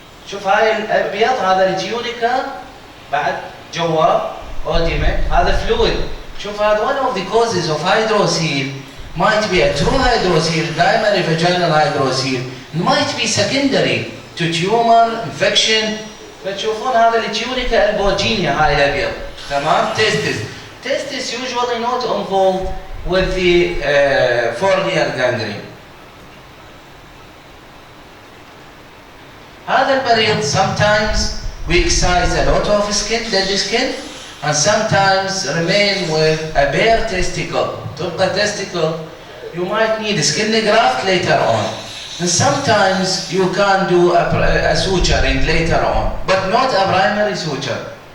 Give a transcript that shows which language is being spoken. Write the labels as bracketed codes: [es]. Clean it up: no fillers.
[ar] شوف هاي الابيض هذا التيونيكا بعد جوا اوديما هذا فلويد. شوف هذا [en] one of the causes of hydrocele might be a true hydrocele, primary vaginal hydrocele, might be secondary to tumor infection. [ar] فتشوفون هذا التيونيكا البوجينيا هاي الابيض تمام. [en] testis usually not involved with the corneal gangrene. [ar] هذا المريض sometimes [en] We excise a lot of skin, dead skin, and sometimes remain with a bare testicle. [ar] تبقى [en] testicle, you might need skin graft later on. And sometimes you can do a suturing later on, but not a primary suture.